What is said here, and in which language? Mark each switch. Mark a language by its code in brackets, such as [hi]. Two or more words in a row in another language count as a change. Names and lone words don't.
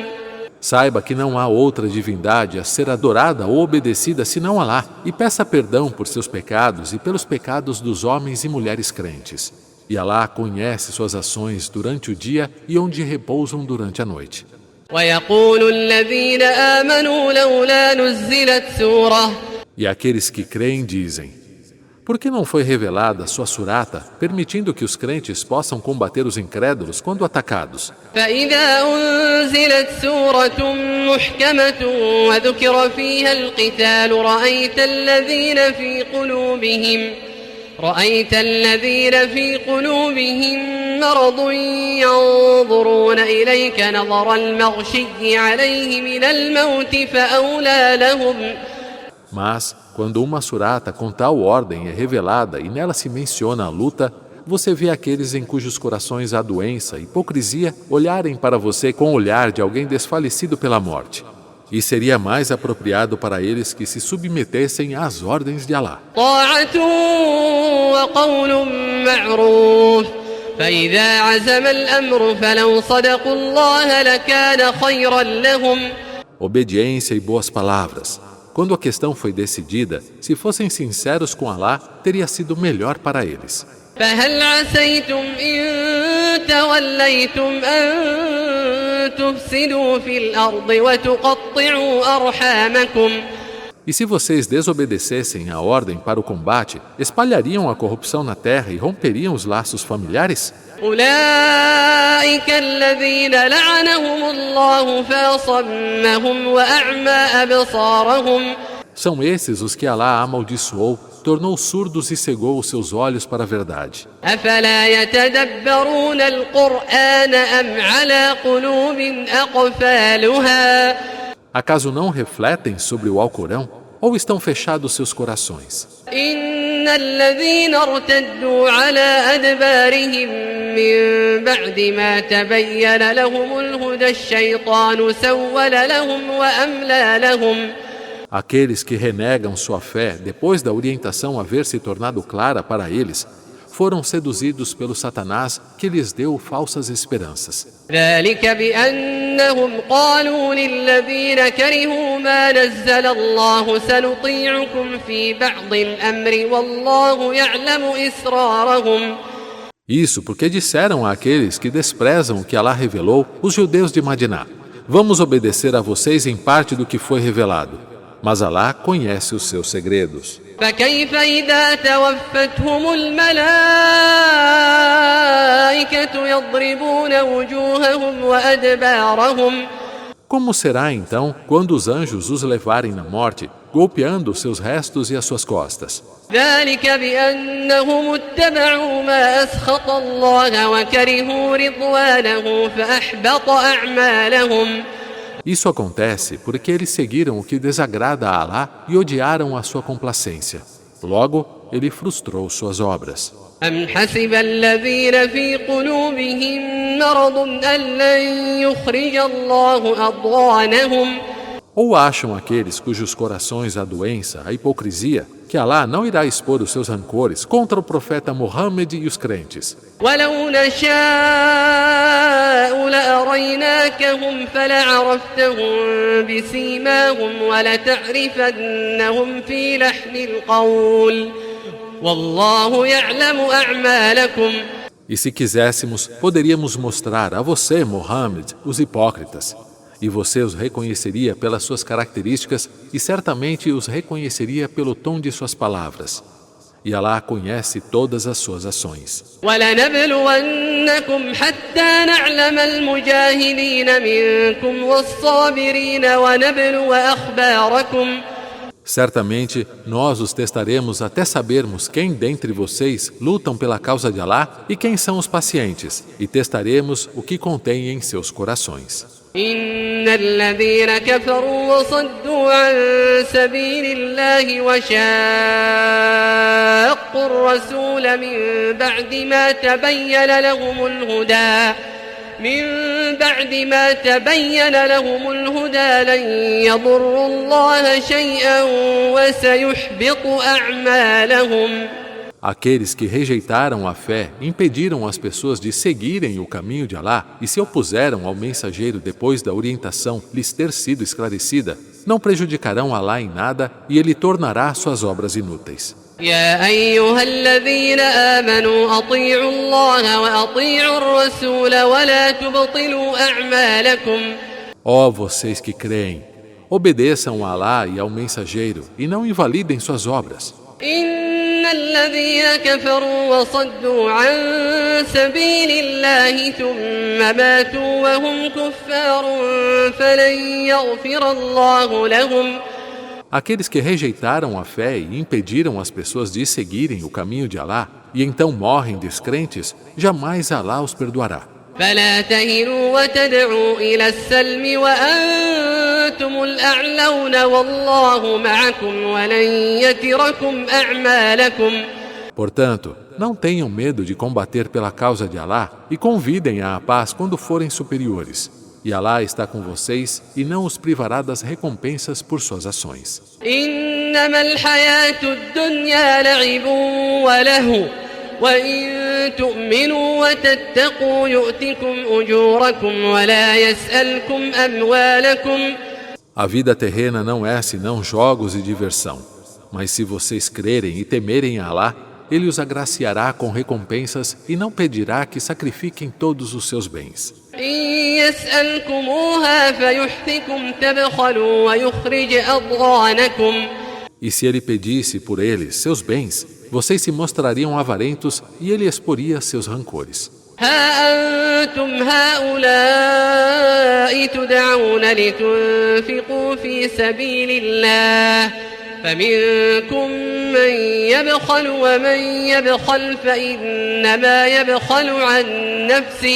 [pt] Saiba que não há outra divindade a ser adorada ou obedecida senão Alá, e peça perdão por seus pecados e pelos pecados dos homens e mulheres crentes. E Alá conhece suas ações durante o dia e onde repousam durante a noite. [ar] ويقول الذين آمنوا لولا نزلت سورة. [pt] E aqueles que creem dizem: por que não foi revelada sua surata, permitindo que os crentes possam combater os incrédulos quando atacados? [ar] فإذا أنزلت سورة محكمة وذكر فيها القتال رأيت الذين في قلوبهم مرض ينظرون إليك نظر المغشي عليه من الموت فأولى لهم. [pt] Mas, quando uma surata com tal ordem é revelada e nela se menciona a luta, você vê aqueles em cujos corações há doença, hipocrisia, olharem para você com o olhar de alguém desfalecido pela morte. E seria mais apropriado para eles que se submetessem às ordens de Alá. [ar] طاعة وقول معروف فإذا عزم الأمر فلو صدقوا الله لكان خيرا لهم. [pt] Obediência e boas palavras. Quando a questão foi decidida, se fossem sinceros com Alá, teria sido melhor para eles. [ar] فهل عسيتم إن توليتم أن تفسدوا في الأرض وتقطعوا أرحامكم. [pt] E se vocês desobedecessem a ordem para o combate, espalhariam a corrupção na terra e romperiam os laços familiares? [ar] أولئك الذين لعنهم الله فأصمهم وأعمى أبصارهم [pt] São esses os que Alá amaldiçoou, tornou surdos e cegou os seus olhos para a verdade. [ar] أفلا يتدبرون القرآن أم على قلوب أقفالها [pt] Acaso não refletem sobre o Alcorão? Ou estão fechados seus corações? [ar] إن الذين ارتدوا على أدبارهم من بعد ما تبين لهم الهدى الشيطان سول لهم وأملى لهم [pt] Aqueles que renegam sua fé depois da orientação haver se tornado clara para eles, foram seduzidos pelo Satanás que lhes deu falsas esperanças. [ar] ذلك بأنهم قالوا للذين كرهوا ما نزل الله سنطيعكم في بعض الأمر والله يعلم إسرارهم [pt] Isso porque disseram àqueles que desprezam o que Alá revelou, os judeus de Madiná: vamos obedecer a vocês em parte do que foi revelado, mas Alá conhece os seus segredos. [ar] فكيف إذا توفتهم الملائكة يضربون وجوههم وأدبارهم [pt] Como será então quando os anjos os levarem na morte, golpeando os seus restos e as suas costas? [ar] ذلك بأنهم اتبعوا ما أسخط الله وكرهوا رضوانه فأحبط أعمالهم [pt] Isso acontece porque eles seguiram o que desagrada a Alá e odiaram a sua complacência. Logo, ele frustrou suas obras. [ar] أم حسب الذين في قلوبهم مرض أن لن يخرج الله أضغانهم [pt] Ou acham aqueles cujos corações a doença, a hipocrisia, que Alá não irá expor os seus rancores contra o profeta Muhammad e os crentes? [ar] ولو نشاء لأريناكهم فلعرفتهم بسيماهم ولتعرفنهم في لحن القول والله يعلم أعمالكم [pt] E se quiséssemos, poderíamos mostrar a você, Muhammad, os hipócritas. E você os reconheceria pelas suas características e certamente os reconheceria pelo tom de suas palavras. E Alá conhece todas as suas ações. [ar] ولنبلونكم حتى نعلم المجاهدين منكم والصابرين ونبلو أخباركم [pt] Certamente, nós os testaremos até sabermos quem dentre vocês lutam pela causa de Alá e quem são os pacientes, e testaremos o que contém em seus corações. [ar] إن الذين كفروا وصدوا عن سبيل الله وشاقوا الرسول من بعد ما تبين لهم الهدى لن يضروا الله شيئا وسيحبط أعمالهم [pt] Aqueles que rejeitaram a fé impediram as pessoas de seguirem o caminho de Alá e se opuseram ao mensageiro depois da orientação lhes ter sido esclarecida, não prejudicarão Alá em nada e ele tornará suas obras inúteis. [ar] يا أيها الذين آمنوا أطيعوا الله وأطيعوا الرسول ولا تبطلوا أعمالكم [pt] Ó vocês que creem, obedeçam a Alá e ao mensageiro e não invalidem suas obras. [ar] إن الذين كفروا وصدوا عن سبيل الله ثم ماتوا وهم كفار فلن يغفر الله لهم [pt] Aqueles que rejeitaram a fé e impediram as pessoas de seguirem o caminho de Alá e então morrem descrentes, jamais Alá os perdoará. [ar] فلا تهنوا وتدعوا إلى السلم وأنتم الأعلون والله معكم ولن يتركم أعمالكم [pt] Portanto, não tenham medo de combater pela causa de Alá e convidem à paz quando forem superiores. E Alá está com vocês e não os privará das recompensas por suas ações. [ar] إنما الحياة الدنيا لعب ولهو وإن تؤمنوا وتتقوا يؤتكم أجوركم ولا يسألكم أموالكم [pt] A vida terrena não é senão jogos e diversão. Mas se vocês crerem e temerem a Alá, Ele os agraciará com recompensas e não pedirá que sacrifiquem todos os seus bens. [ar] إن يسألكموها فيحفكم تبخلوا ويخرج أضغانكم [pt] E se ele pedisse por eles seus bens, vocês se mostrariam avarentos e ele exporia seus rancores. [ar] ها أنتم هؤلاء تدعون لتنفقوا في سبيل الله فمنكم من يبخل ومن يبخل فإنما يبخل عن نفسه.